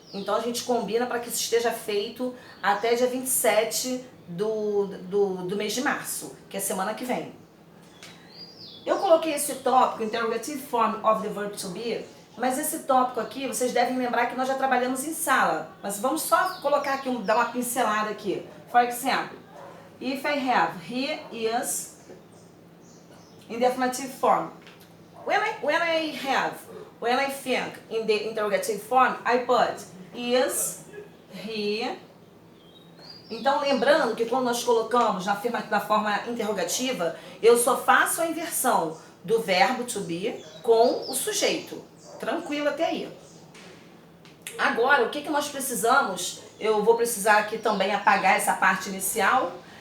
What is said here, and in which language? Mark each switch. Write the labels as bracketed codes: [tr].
[pt] Então a gente combina para que isso esteja feito até dia 27 do mês de março, que é semana que vem. Eu coloquei esse tópico, [en] Interrogative Form of the Verb to Be, [pt] mas esse tópico aqui, vocês devem lembrar que nós já trabalhamos em sala. Mas vamos só colocar aqui, dar uma pincelada aqui. [en] For example, if I have, he is... in the affirmative form. When I think in the interrogative form, I put is, he. [pt] Então, lembrando que quando nós colocamos na forma interrogativa, eu só faço a inversão do verbo to be com o sujeito. Tranquilo até aí. Agora, o que nós precisamos? Eu vou precisar aqui também apagar essa parte inicial.